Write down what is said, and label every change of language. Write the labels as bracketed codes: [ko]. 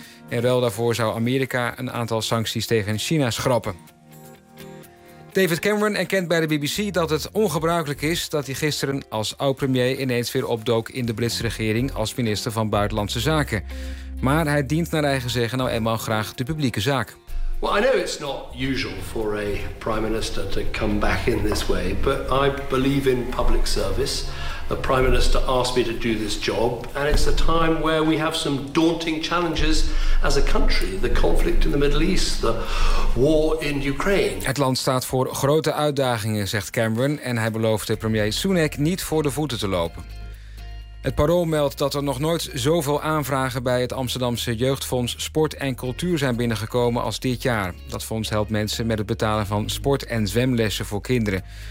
[nl] In ruil daarvoor zou Amerika een aantal sancties tegen China schrappen. David Cameron erkent bij de BBC dat het ongebruikelijk is dat hij gisteren als oud-premier ineens weer opdook in de Britse regering als minister van Buitenlandse Zaken. Maar hij dient naar eigen zeggen nou eenmaal graag de publieke zaak. [en] Well, I know it's not usual for a prime minister to come back in this way, but I believe in public service. The prime minister asked me to do this job, and it's a time where we have some daunting challenges as a country. The conflict in the Middle East, the war in Ukraine. [nl] Het land staat voor grote uitdagingen, zegt Cameron, en hij belooft de premier Sunak niet voor de voeten te lopen. Het Parool meldt dat er nog nooit zoveel aanvragen bij het Amsterdamse Jeugdfonds Sport en Cultuur zijn binnengekomen als dit jaar. Dat fonds helpt mensen met het betalen van sport- en zwemlessen voor kinderen.